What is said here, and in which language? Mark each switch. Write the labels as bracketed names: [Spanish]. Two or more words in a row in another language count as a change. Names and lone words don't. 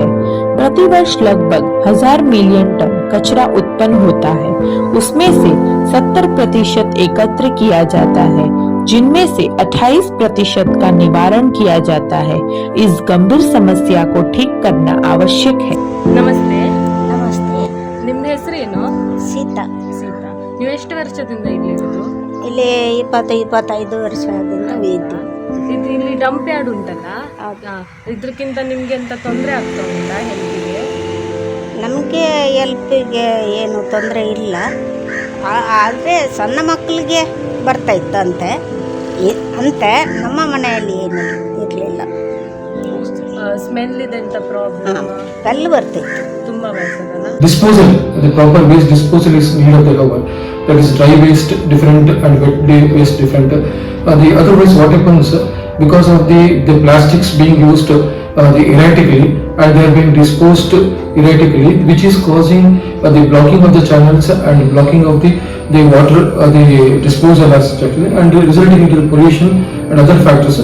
[Hindi] प्रतिवर्ष लगभग 1000 मिलियन टन कचरा उत्पन्न होता है। उसमें से 70% एकत्र किया जाता है, जिनमें से 28% का निवारण किया जाता है। इस गंभीर समस्या को ठीक करना आवश्यक है। [Kannada] ನಮಸ್ತೆ. ನಮಸ್ತೆ. ನಿಮ್ಮ ಹೆಸರೇನು? ಸೀತಾ. ಸೀತಾ. ನೀವು ಎಷ್ಟು ವರ್ಷದಿಂದ ಇಲ್ಲಿ ಇರೋದು? ಇಲ್ಲಿ 25 ವರ್ಷದಿಂದ ಇದ್ದು. ಇದು ಇಲ್ಲಿ [English] dump yard [Kannada] ಉಂಟಲ್ಲ, ಇದಕ್ಕಿಂತ ನಿಮ್ಗೆ ಎಂತ ತೊಂದರೆ ಆಗ್ತಾ ಉಂಟಾ ಹೆಲ್ತಿಗೆ? ನಮಗೆ ಹೆಲ್ಪಿಗೆ ಏನು ತೊಂದರೆ ಇಲ್ಲ, ಆದರೆ ಸಣ್ಣ ಮಕ್ಕಳಿಗೆ ಬರ್ತಾ ಇತ್ತಂತೆ ಅಂತೆ. ನಮ್ಮ ಮನೆಯಲ್ಲಿ ಏನು ಇರಲಿಲ್ಲ. ಸ್ಮೆಲ್ ಇದೆ ಅಂತ ಪ್ರಾಬ್ಲಮ್? ಕಲ್ಲು ಬರ್ತಿತ್ತು. ತುಂಬಾ ಬರ್ತದಲ್ಲ. [English] Disposal, the proper waste disposal is need of the hour. That is dry waste different and wet waste different. The otherwise what happens, because of the plastics being used erratically and they are being disposed erratically, which is causing the blocking of the channels and blocking of the water the disposal as such, and resulting into the pollution and other factors.